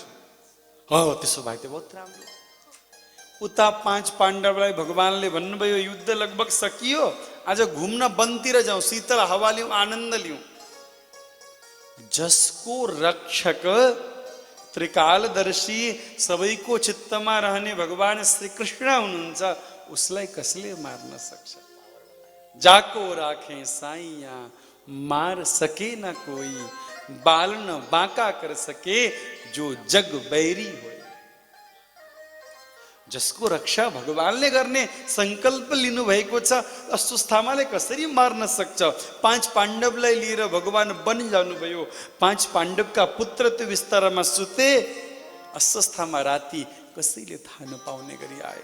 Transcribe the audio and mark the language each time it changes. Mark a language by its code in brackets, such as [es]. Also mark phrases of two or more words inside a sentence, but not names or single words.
[ne] हो, त्यसो भए त बहुत राम्रो। उता 5 पाण्डवलाई भगवानले भन्नुभयो, युद्ध लगभग सकियो, आज घुम्न वनतिर जाउँ, शीतल हावा लिउँ, आनन्द लिउँ। जसको रक्षक त्रिकालदर्शी सबैको चित्तमा रहने भगवान श्री कृष्ण हुनुहुन्छ, उसलाई कसले मार्न सक्छ? [hi] जाको राखे साइया, मार सके न कोई, बाल न बांका कर सके, जो जग बैरी हो। [ne] जसको रक्षा भगवानले गर्ने संकल्प लिनु भएको छ, अश्वत्थामाले कसरी मार्न सक्छ? 5 पाण्डवलाई लिएर भगवान वन जानुभयो। 5 पाण्डवका पुत्र त्यो विस्तारमा सुते। अश्वत्थामा राति कसैले थाहा नपाउने गरी आए।